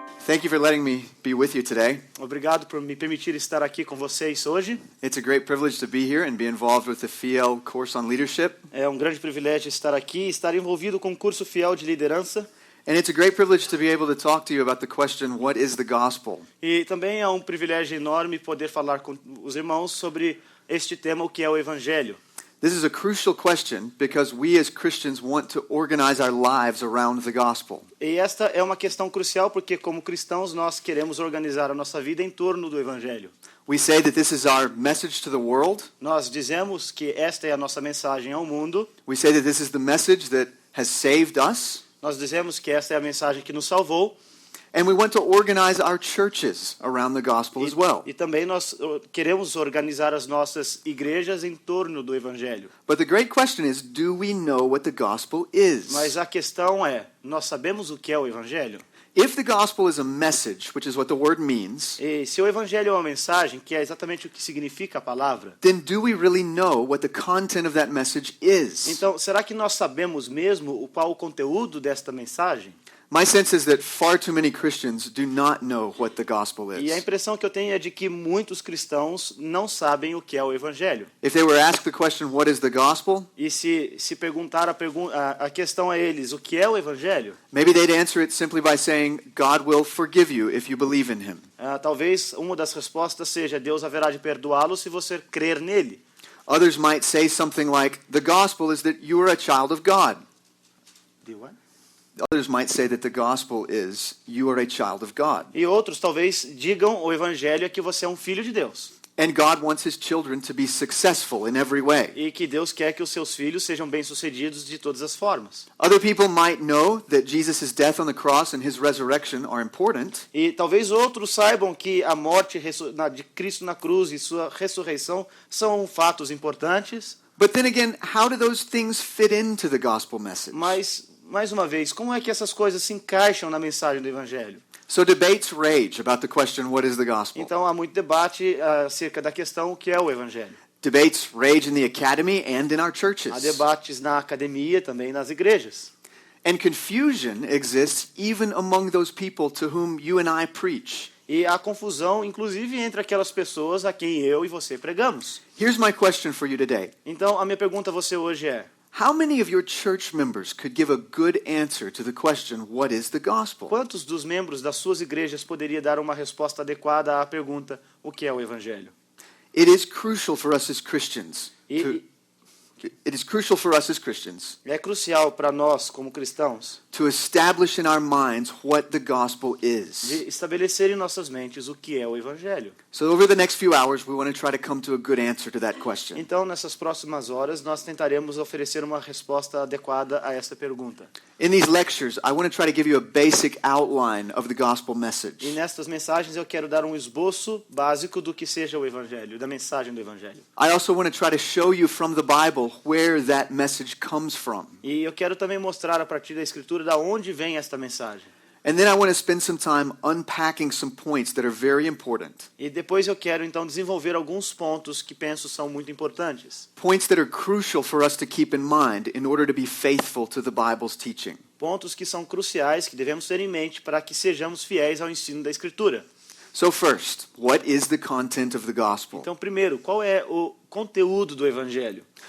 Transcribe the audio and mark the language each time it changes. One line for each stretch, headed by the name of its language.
English: Thank you for letting me be with you today.
Portuguese: Obrigado por me permitir estar aqui com vocês hoje.
English: It's a great privilege to be here and be involved with the Fiel course on leadership.
Portuguese: É um grande privilégio estar aqui e estar envolvido com o curso Fiel de Liderança.
English: And it's a great privilege to be able to talk to you about the question, what is the gospel?
Portuguese: E também é um privilégio enorme poder falar com os irmãos sobre este tema, o que é o Evangelho.
English: This is a crucial question because we as Christians want to organize our lives around the gospel.
Portuguese: E esta é uma questão crucial porque, como cristãos, nós queremos organizar a nossa vida em torno do Evangelho.
English: We say that this is our message to the world.
Portuguese: Nós dizemos que esta é a nossa mensagem ao mundo.
English: We say that this is the message that has saved us.
Portuguese: Nós dizemos que esta é a mensagem que nos salvou.
English: And we want to organize our churches around the gospel as well.
Portuguese: E também nós queremos organizar as nossas igrejas em torno do Evangelho.
English: But the great question is, do we know what the gospel is?
Portuguese: Mas a questão é, nós sabemos o que é o Evangelho?
English: If the gospel is a message, which is what the word means,
Portuguese: E se o Evangelho é uma mensagem, que é exatamente o que significa a palavra,
English: then do we really know what the content of that message is?
Portuguese: então será que nós sabemos mesmo qual o conteúdo desta mensagem?
English: My sense is that far too many Christians do not know what the gospel
Portuguese: E a
English: is.
Portuguese: impressão que eu tenho é de que muitos cristãos não sabem o que é o Evangelho.
English: If they were asked the question, what is the gospel?
Portuguese: E se perguntar a questão a eles, o que é o Evangelho?
English: Maybe they'd answer it simply by saying, God will forgive you if you believe in him.
Portuguese: Talvez uma das respostas seja, Deus haverá de perdoá-lo se você crer nele.
English: Others might say something like, the gospel is that you are a child of God. Others might say that the gospel is you are a child of God.
Portuguese: E outros talvez digam o Evangelho é que você é um filho de Deus.
English: And God wants his children to be successful in every way.
Portuguese: E que Deus quer que os seus filhos sejam bem-sucedidos de todas as formas.
English: Other people might know that Jesus' death on the cross and his resurrection are important.
Portuguese: E talvez outros saibam que a morte de Cristo na cruz e sua ressurreição são fatos importantes.
English: But then again, how do those things fit into the gospel message?
Portuguese: Mas, mais uma vez, como é que essas coisas se encaixam na mensagem do Evangelho?
English: So debates rage about the question, what is the gospel?
Portuguese: Então há muito debate acerca da questão o que é o Evangelho.
English: Debates rage in the academy and in our
Portuguese: Há
English: churches.
Portuguese: debates na academia, também nas igrejas.
English: And confusion exists even among those people to whom you and I preach.
Portuguese: E há confusão, inclusive, entre aquelas pessoas a quem eu e você pregamos.
English: Here's my question for you today.
Portuguese: Então, a minha pergunta a você hoje é:
English: How many of your church members could give a good answer to the question, what is the gospel?
Portuguese: quantos dos membros das suas igrejas poderia dar uma resposta adequada à pergunta, o que é o Evangelho?
English: It is crucial for us as Christians.
Portuguese: E
English: It is crucial for us as Christians
Portuguese: é crucial para nós, como cristãos,
English: to establish in our minds what the gospel is.
Portuguese: de estabelecer em nossas mentes o que é o Evangelho.
English: So over the next few hours, we want to try to come to a good answer to that question.
Portuguese: Então, nessas próximas horas, nós tentaremos oferecer uma resposta adequada a esta pergunta.
English: In these lectures, I want to try to give you a basic outline of the gospel
Portuguese: E
English: message.
Portuguese: nestas mensagens eu quero dar um esboço básico do que seja o Evangelho, da mensagem do Evangelho.
English: I also want to try to show you from the Bible where that message comes from.
Portuguese: E eu quero também mostrar a partir da Escritura da onde vem esta mensagem.
English: And then I want to spend some time unpacking some points that are very important.
Portuguese: E depois eu quero então desenvolver alguns pontos que penso são muito importantes.
English: Points that are crucial for us to keep in mind in order to be faithful to the Bible's teaching.
Portuguese: Pontos que são cruciais, que devemos ter em mente para que sejamos fiéis ao ensino da Escritura.
English: So first, what is the content of the gospel?
Portuguese: Então, primeiro, qual é o conteúdo do Evangelho?